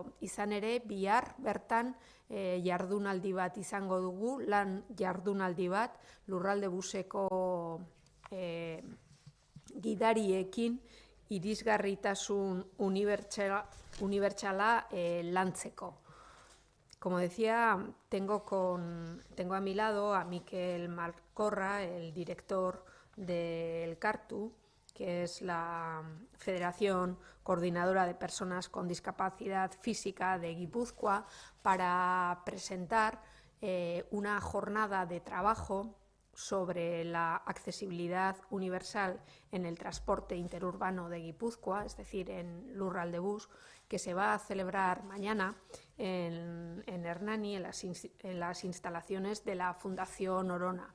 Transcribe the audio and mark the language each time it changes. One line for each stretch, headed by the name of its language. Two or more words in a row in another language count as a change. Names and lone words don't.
Basque: Izan ere, bihar bertan jardunaldi bat izango dugu, lan jardunaldi bat, lurralde buseko gidariekin irisgarritasun unibertsala lantzeko.
Spanish: Como decía, tengo a mi lado a Mikel Malkorra, el director del Elkartu, que es la Federación Coordinadora de Personas con Discapacidad Física de Guipúzcoa, para presentar una jornada de trabajo sobre la accesibilidad universal en el transporte interurbano de Guipúzcoa, es decir, en Lurraldebus, que se va a celebrar mañana en Hernani, en las instalaciones de la Fundación Orona.